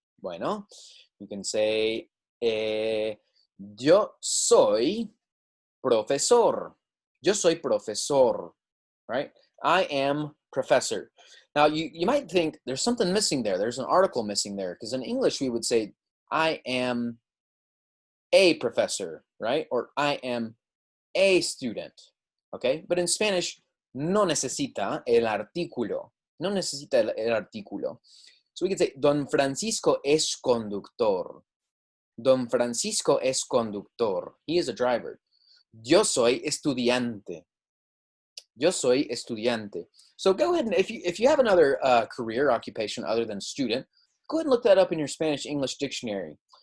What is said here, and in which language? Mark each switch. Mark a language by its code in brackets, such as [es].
[es] Bueno, [en] you can say, [es] yo soy profesor. Yo soy profesor, [en] right? I am professor. Now, you might think there's something missing there. There's an article missing there, because in English we would say, I am a professor, right? Or I am a student, okay? But in Spanish, [es] no necesita el artículo. No necesita el artículo. [en] So we could say, Don Francisco [es] es conductor. Don Francisco es conductor. [en] He is a driver. [es] Yo soy estudiante. Yo soy estudiante. [en] So go ahead and if you have another career occupation other than student, go ahead and look that up in your Spanish-English dictionary.